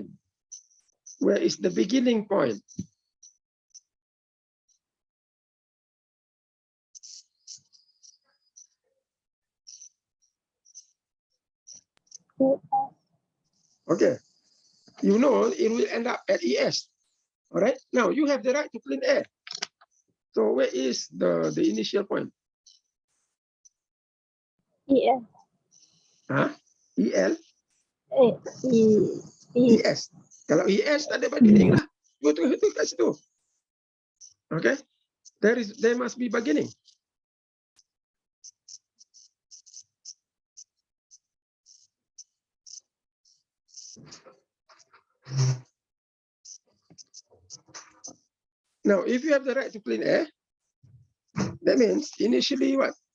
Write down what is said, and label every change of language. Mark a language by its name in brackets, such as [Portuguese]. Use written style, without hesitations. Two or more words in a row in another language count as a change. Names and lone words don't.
[English] Where is the beginning point? Okay, you know it will end up at ES. All right, now you have the right to clean air. So where is the initial point? ES. Huh? EL? E. [Malay] ES. Kalau ES tak ada bargaining lah. Betul kat situ. [English] Okay, there must be bargaining. Now, if you have the right to clean air, that means initially what?